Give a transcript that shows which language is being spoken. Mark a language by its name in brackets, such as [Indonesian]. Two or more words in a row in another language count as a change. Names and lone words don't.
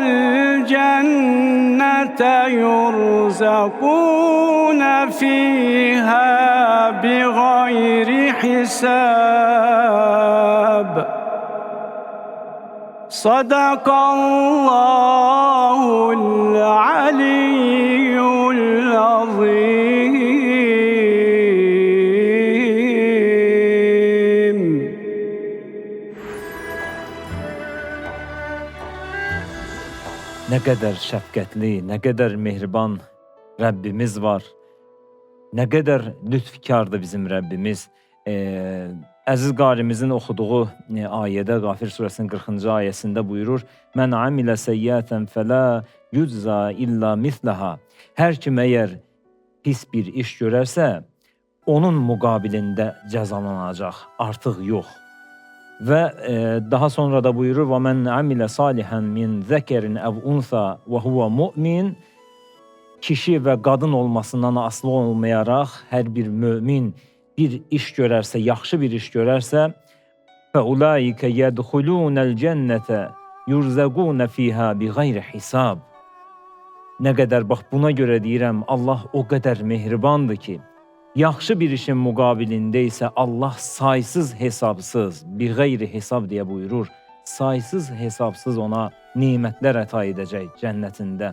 [Arabic] الجنة يرزقون فيها بغير حساب صدق الله العلي العظيم. [Turkish] Ne kadar şefkatli, ne kadar mehriban Rabbimiz var. Ne kadar lütfkardır bizim Rabbimiz. [Azerbaijani] Əziz qarimizin oxuduğu ayədə Qafir surəsinin 40-cı ayəsində buyurur: [Arabic] "من عمل سيئة فلا يجزى إلا مثلها." [Azerbaijani] Hər kim əgər pis bir iş görərsə, onun müqabilində cəzalanacaq, artıq yox. Və daha sonra da buyurur: [Arabic] "ومن عمل صالحا من ذكر أو أنثى وهو مؤمن." [Azerbaijani] Kişi və qadın olmasından asılı olmayaraq hər bir mömin bir iş görərsə, yaxşı bir iş görərsə, [Arabic] فَاُولَٰئِكَ يَدْخُلُونَ الْجَنَّةَ يُرْزَقُونَ فِيهَا بِغَيْرِ حِسَابٍ. [Azerbaijani] Nə qədər, bax buna görə deyirəm, Allah o qədər mehribandır ki, yaxşı bir işin müqabilində isə Allah saysız hesabsız, [Arabic] بغير حساب [Azerbaijani] deyə buyurur, saysız hesabsız ona nimətlər əta edəcək cənnətində.